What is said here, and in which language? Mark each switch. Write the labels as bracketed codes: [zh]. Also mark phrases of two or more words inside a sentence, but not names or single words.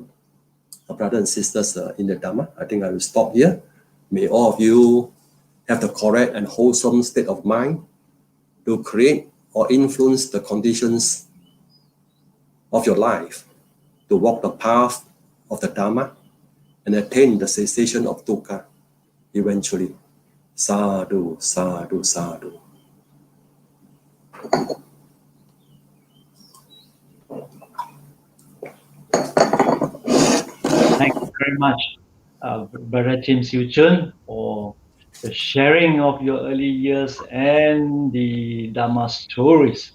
[en] Brothers and sisters in the Dhamma, I think I will stop here. May all of you have the correct and wholesome state of mind to create or influence the conditions of your life, to walk the path of the Dhamma and attain the cessation of dukkha eventually. [pi] Sadhu, sadhu, sadhu. [en] Thank you very much, Brother Chim Siu Chun, for the sharing of your early years and the Dhamma stories.